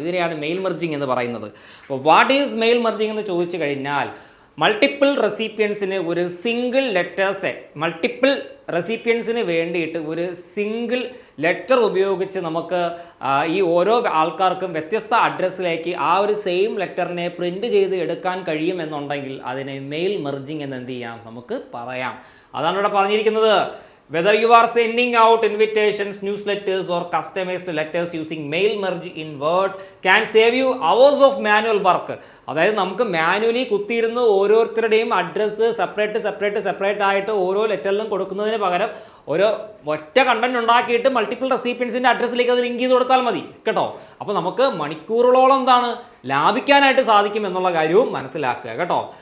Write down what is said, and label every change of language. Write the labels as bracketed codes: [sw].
[ml] ഇതിനെയാണ് mail merging എന്ന് പറയുന്നത്. അപ്പോൾ [en] what is mail merging [ml] എന്ന് ചോദിച്ചു കഴിഞ്ഞാൽ, മൾട്ടിപ്പിൾ റെസിപ്പിയൻസിന് ഒരു സിംഗിൾ ലെറ്റേഴ്സ്, മൾട്ടിപ്പിൾ റെസിപ്പിയൻസിന് വേണ്ടിയിട്ട് ഒരു സിംഗിൾ ലെറ്റർ ഉപയോഗിച്ച് നമുക്ക് ഈ ഓരോ ആൾക്കാർക്കും വ്യത്യസ്ത അഡ്രസ്സിലേക്ക് ആ ഒരു സെയിം ലെറ്ററിനെ പ്രിൻ്റ് ചെയ്ത് എടുക്കാൻ കഴിയുമെന്നുണ്ടെങ്കിൽ അതിനെ മെയിൽ മെർജിങ് എന്ന് എന്ത് ചെയ്യാം, നമുക്ക് പറയാം. അതാണ് ഇവിടെ പറഞ്ഞിരിക്കുന്നത്. [en] Whether you are sending out invitations, newsletters or customized letters using mail merge in Word can save you hours of manual work. [ml] അതായത് നമുക്ക് മാനുവലി കുത്തിയിരുന്ന് ഓരോരുത്തരുടെയും അഡ്രസ്സ് സെപ്പറേറ്റ് ആയിട്ട് ഓരോ ലെറ്ററിലും കൊടുക്കുന്നതിന് പകരം ഒരു ഒറ്റ കണ്ടന്റ് ഉണ്ടാക്കിയിട്ട് മൾട്ടിപ്പിൾ റെസിപ്പിയൻസിൻ്റെ അഡ്രസ്സിലേക്ക് അത് ലിങ്ക് ചെയ്ത് കൊടുത്താൽ മതി കേട്ടോ. അപ്പോൾ നമുക്ക് മണിക്കൂറുകളോളം എന്താണ് ലാഭിക്കാനായിട്ട് സാധിക്കും എന്നുള്ള കാര്യവും മനസ്സിലാക്കുക കേട്ടോ.